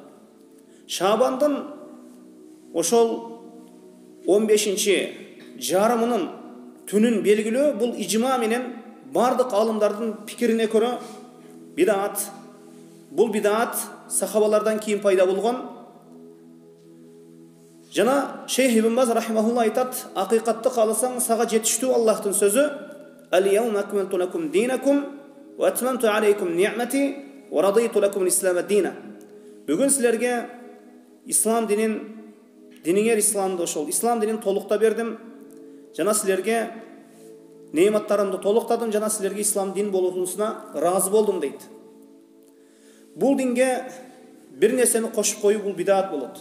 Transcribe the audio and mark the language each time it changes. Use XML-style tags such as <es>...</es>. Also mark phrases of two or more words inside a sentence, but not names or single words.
<ky>Шабандын ошол 15-чи жарымынын түнүн белгилөө бул ижма менен бардык алымдардын пикирине көрө бидат. Бул бидат сахабалардан кийин пайда болгон. Жана Шейх Ибн Баз рахимахулла айтат, акыйкатты кааласаң сага жетиштүү Аллахтын сөзү:</ky> <ar>"اليوم أكملت لكم دينكم وأتممت عليكم نعمتي ورضيت لكم الإسلام دينا."</ar> <ky>Бүгүн силерге ислам динин, диниңер исламды, ошол ислам динин толукта бердим. Жана силерге неиматтарымды толуктадым, жана силерге ислам дин болуусуна разы болдум дейт. Бул динге бир нерсени кошуп коюу бул бидат болот.</ky>